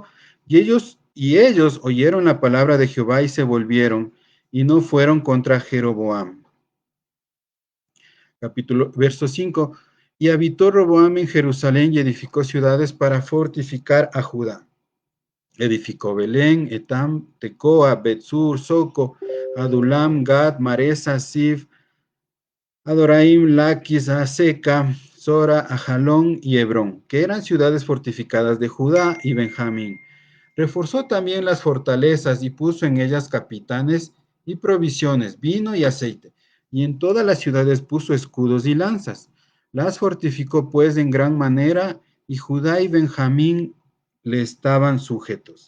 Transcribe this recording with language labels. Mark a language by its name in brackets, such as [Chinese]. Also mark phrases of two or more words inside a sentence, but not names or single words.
[Spanish] Y ellos oyeron la palabra de Jehová y se volvieron y no fueron contra Jeroboam. Verso 5. Y habitó Roboam en Jerusalén y edificó ciudades para fortificar a Judá. Edificó Belén, Etam, Tecoa, Betzur, Soco, Adulam, Gad, Maresa, Sif, Adoraim, Laquis, Aseca, Sora, Ajalón y Hebrón, que eran ciudades fortificadas de Judá y Benjamín. Reforzó también las fortalezas y puso en ellas capitanes y provisiones, vino y aceite, y en todas las ciudades puso escudos y lanzas. Las fortificó pues en gran manera, y Judá y Benjamín le estaban sujetos.